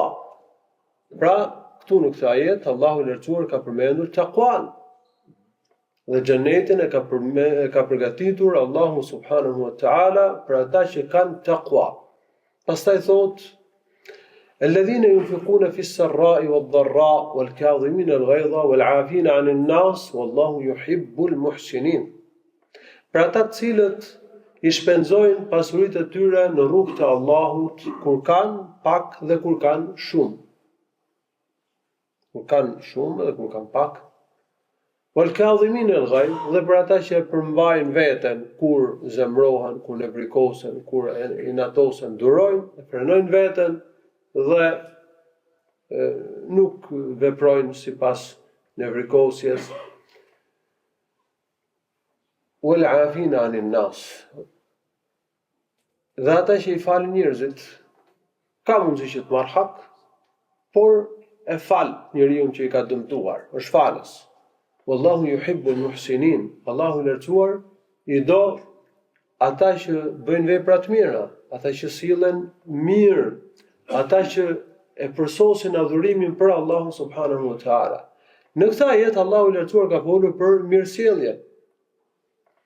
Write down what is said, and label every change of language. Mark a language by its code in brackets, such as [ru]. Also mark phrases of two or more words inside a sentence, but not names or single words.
[sq] Pra, këtu në këtë ajet Allahu i Lartësuar ka përmendur takwan. Dhe xhenetin e ka përgatitur Allahu [ar] سبحانه وتعالى [sq] për ata që kanë takwa. Pastaj thotë: [ar] الذين ينفقون في السراء والضراء والكاظمين الغيظ والعافين عن الناس والله يحب المحسنين. [sq] Për ata të cilët i shpenzojnë pasuritë e tyre në rrugt të Allahut, kur kanë pak dhe kur kanë shumë. Kur kanë shumë dhe kur kanë pak. [ar] والكاظمين الغيظ, [sq] dhe për ata që përmbajnë veten kur zemrohen, kur nevrikosen, kur inatosen, durojnë, e frenojnë veten dhe nuk veprojnë sipas nevrikosjes. [ar] والعافين عن الناس, [sq] dhe ata që i falin njerëzit, ka mundësi që të marrë hak, por e fal njeriu që i ka dëmtuar, është falës. [ar] والله يحب المحسنين. [sq] Allahu i Lartësuar i do ata që bëjnë vepra të mira, ata që sillen mirë, ata që e përsosin adhurimin për Allahun [ar] سبحانه وتعالى. [sq] Në këtë ajet Allahu i Lartësuar ka folur për mirësjellje.